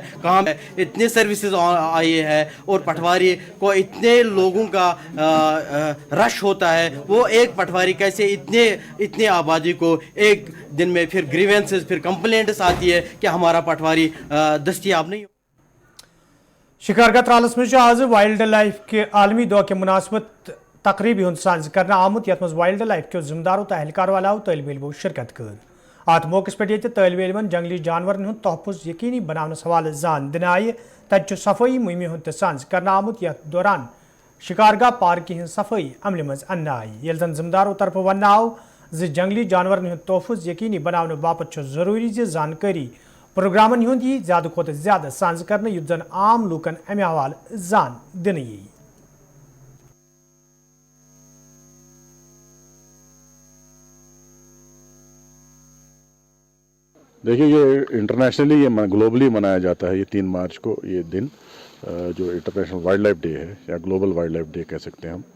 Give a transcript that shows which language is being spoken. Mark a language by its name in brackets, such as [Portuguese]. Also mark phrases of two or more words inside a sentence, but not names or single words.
[Hindi] कहाँ इतने सर्विसेज आई है और पटवारी को इतने लोगों का रश होता है, वो एक पटवारी कैसे इतने आबादी को एक दिन में फिर ग्रीवेंसेस फिर कंप्लेंट्स आती है कि हमारा पटवारी दस्तियाब नहीं। [Kashmiri] शिकारगा त्रालस में आज [English] wild life [Kashmiri] के आलमी दौह के मुनासबत तकरीबी हुंद सांझ करना आमुत यथ मज [English] wild life [Kashmiri] के जिम्मेदारों तो एहलकार वालों तलब इल्मो शिरकत कर। अत मौके पे तलब इल्मन जंगली जानवर हुंद तहफ़ुज़ यकीनी बनाने हवाले जान दिन आय तत सफाई मुहिम हुंद सांझ करना आमुत यथ दौरान शिकारगा पार्क की सफाई अमल मज अन्न आई ये जन जिम्मेदारों तरफ वन आव जंगली जानवर हुंद तहफ़ुज़ यकीनी बनाने बाबत जरूरी जानकारी प्रोग्रामन हुंद यी ज़्यादा खुद ज़्यादा सांझ करने युद्ध जन आम लूकन अमे हवाले जान दिन यी। [Hindi] देखिए ये इंटरनेशनली ये ग्लोबली मनाया जाता है ये 3 मार्च को ये दिन जो इंटरनेशनल वाइल्ड लाइफ डे है या ग्लोबल वाइल्ड लाइफ डे कह सकते हैं हम।